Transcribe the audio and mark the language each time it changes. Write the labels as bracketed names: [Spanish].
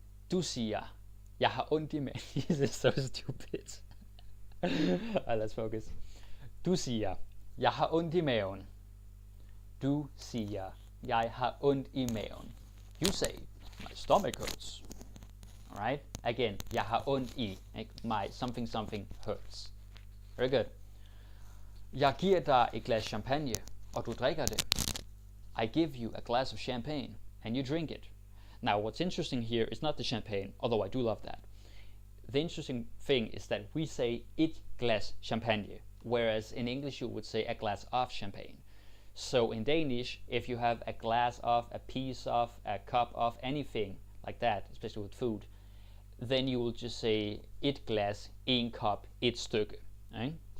[Danish] Du siger, jeg har ondt i maven. [English] This is so stupid. Let's focus. [Danish] Du siger, jeg har ondt i maven. Du siger, jeg har ondt i maven. [English] You say, my stomach hurts. Alright? Again, [Danish] jeg har ondt i. [English] My something hurts. Very good. [Danish] Jeg giver dig et glas champagne, og du drikker det. [English] I give you a glass of champagne, and you drink it. Now, what's interesting here is not the champagne, although I do love that. The interesting thing is that we say it glass champagne, whereas in English you would say a glass of champagne. So in Danish, if you have a glass of, a piece of, a cup of, anything like that, especially with food, then you will just say [Danish] et glas, en kop, et stykke. [English] Right?